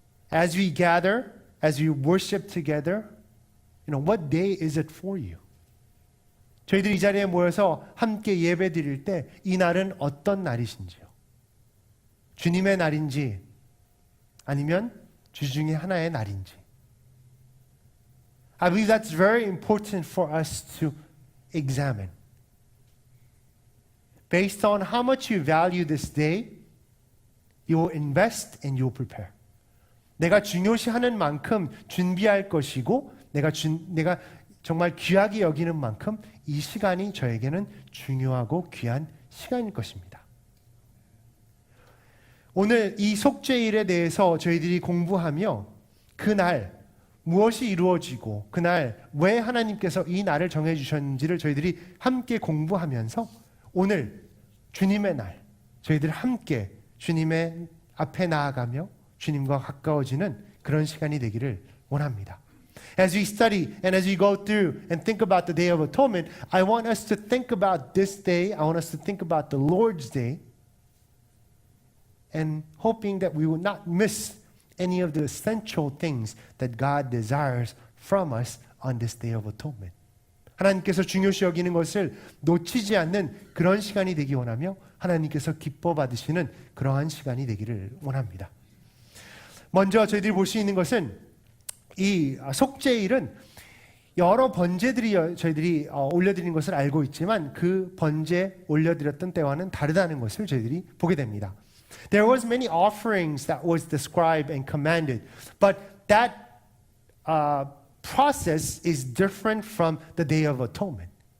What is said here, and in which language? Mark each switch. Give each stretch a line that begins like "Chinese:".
English: as we gather, as we worship together, what day is it for you?
Korean: 저희들이 이 자리에 모여서 함께 예배 드릴 때 이 날은 어떤 날이신지요? 주님의 날인지 아니면 주중에 하나의 날인지.
English: I believe that's very important for us to examine. Based on how much you value this day, you will invest and you will prepare.
Korean: 내가 중요시하는 만큼 준비할 것이고 내가 정말 귀하게 여기는 만큼 이 시간이 저에게는 중요하고 귀한 시간일 것입니다. 오늘 이 속죄일에 대해서 저희들이 공부하며 그날 무엇이 이루어지고 그날 왜 하나님께서 이 날을 정해주셨는지를 저희들이 함께 공부하면서 오늘 주님의 날 저희들 함께 주님의 앞에 나아가며 주님과 가까워지는 그런 시간이 되기를 원합니다.
English: As we study and as we go through and think about the Day of Atonement, I want us to think about this day. I want us to think about the Lord's Day and hoping that we will not miss any of the essential things that God desires from us on this Day of Atonement.
Korean: 하나님께서 중요시 여기는 것을 놓치지 않는 그런 시간이 되기 원하며 하나님께서 기뻐 받으시는 그러한 시간이 되기를 원합니다. 먼저 저희들이 볼 수 있는 것은 이 속죄일은 여러 번제들이 저희들이 올려드린 것을 알고 있지만 그 번제 올려드렸던 때와는 다르다는 것을 저희들이 보게 됩니다.
English: There was many offerings that was described and commanded, but that process is different from the Day of Atonement.